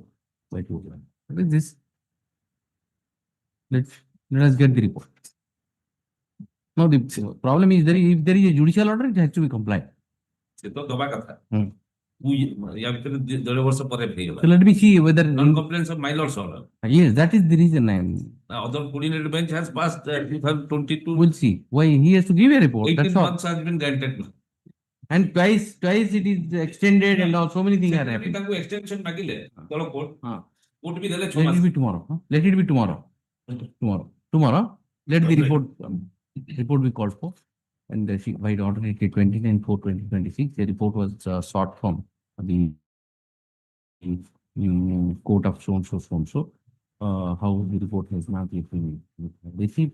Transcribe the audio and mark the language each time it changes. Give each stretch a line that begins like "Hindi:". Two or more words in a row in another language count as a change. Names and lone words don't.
English: What is this? Let us get the report. No, the problem is if there is a judicial order, it has to be complied.
Odia: ସେ ତ ଦବା କଥା Hmm. ୟା ଭିତରେ 1.5 ବର୍ଷ ପରେ ହେଇଗଲା
English: So let me see whether. non compliance of my lord's order. Yes, that is the reason I am. Now, other coordinated bench has passed 2022. We'll see why he has to give a report. 18 That's all. months has been granted. And twice it is extended and all so many things are happening.
Odia: ତାଙ୍କୁ extension ମାଗିଲେ ତଳ କୋର୍ଟ ହଁ. କୋର୍ଟ ବି ଦେଲେ 6
English: Let
Odia: ମାସ
English: it be tomorrow. Huh? Let it be tomorrow. Tomorrow. Let the report be called for. And by the order dated 29/4/2026, the report was sought from the court of so and so. How the report has not yet been received.